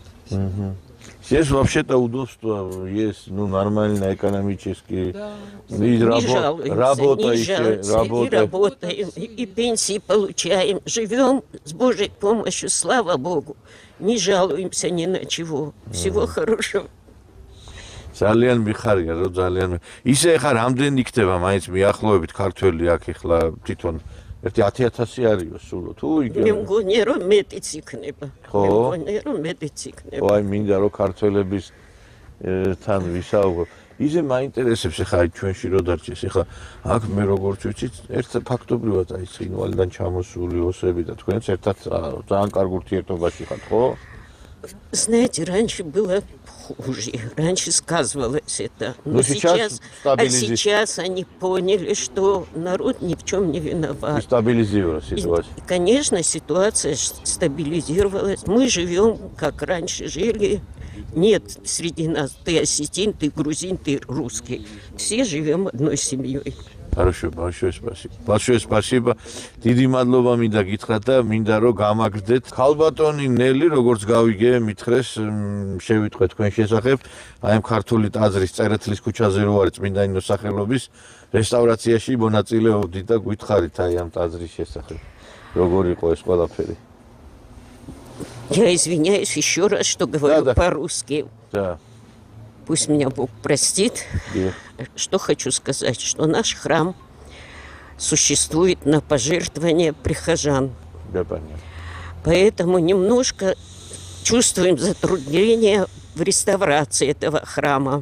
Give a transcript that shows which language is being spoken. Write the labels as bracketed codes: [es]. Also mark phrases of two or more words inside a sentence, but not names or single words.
[ru] Здесь вообще-то удобства есть, нормально экономически. Да. Не работаем, и пенсии получаем, живем с Божьей помощью, слава Богу. Не жалуемся ни на чего. Всего хорошего. [ka] ძალიან მიხარია რომ ძალიან ისე ხა რამდენი იქნება მაინც მიახლოებით ქართველი აქ ეხლა თვითონ ერთი 10,000 არისო სულო თუ იგი მე მგონია რომ მეტიც იქნება ხო? მე მგონია რომ მეტიც იქნება აი მინდა რომ ქართველების თან ვისაუბროთ ისე მაინტერესებს ხა ჩვენში რო დარჩეს ხა აქ მე როგორც ვიცით ერთ ფაქტობრივად აი ცხინვალიდან ჩამოსული ოსები და თქვენც ერთად ძალიან კარგ ურთიერთობაში ხართ ხო? [ru] Знаете, раньше было хуже. Раньше сказывалось это. Но сейчас сейчас они поняли, что народ ни в чем не виноват. Стабилизировалась ситуация. И, конечно, ситуация стабилизировалась. Мы живем, как раньше жили. Нет среди нас ты осетин, ты грузин, ты русский. Все живем одной семьей. Хорошо, большое спасибо. Большое спасибо. [ka] დიდი მადლობა მინდა გითხრათ და მინდა რომ გამაგრდეთ. ქალბატონი ნელი, როგორც გავიგე, მითხრეს შევიტყვეთ თქვენ შესახებ, აი ამ ქართული ტაძრის წერეთლის ქუჩაზე რო არის წმინდა ნინოს სახელობის რესტავრაციაში მონაწილეობდით და გითხარით აი ამ ტაძრის შესახებ. როგორ იყო ეს ყველაფერი? [ru] Я извиняюсь еще раз, что говорю по-русски. Да. Пусть меня Бог простит. Что хочу сказать, что наш храм существует на пожертвования прихожан. Да, понятно. Поэтому немножко чувствуем затруднения в реставрации этого храма.